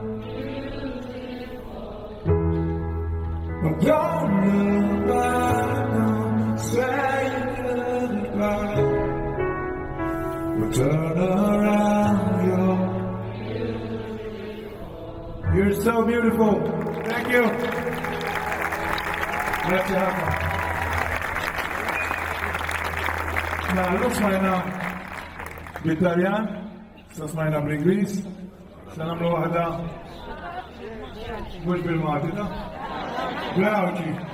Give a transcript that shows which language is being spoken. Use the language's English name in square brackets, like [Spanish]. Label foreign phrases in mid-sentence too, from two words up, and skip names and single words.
[English] But don't look back, don't say goodbye. But turn around, you're so beautiful. Thank you. [Maltese] Grazie ħafna. Mela, smajna bit-Taljan, sa smajna bl-Ingliż, sa nagħmlu waħda mhux bil-Malti, Għawċi.